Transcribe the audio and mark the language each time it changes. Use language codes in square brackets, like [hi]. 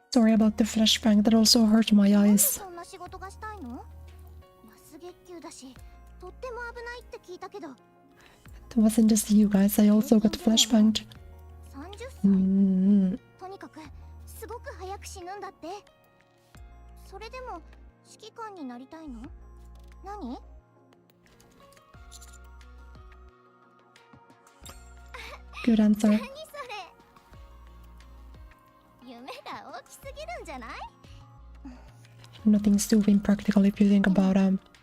[en] Sorry about the flashbang, that also hurt my eyes. [ja] そんな仕事がしたいの？安月給だし、とっても危ないって聞いたけど。 [en] It wasn't just you guys, I also got flashbanged. [ja] 30歳。とにかくすごく早く死ぬんだって。それでも指揮官になりたいの？何？ [en] Good answer. [ja] 何それ？夢が大きすぎるんじゃない？ [en] Nothing's too impractical if you think about it.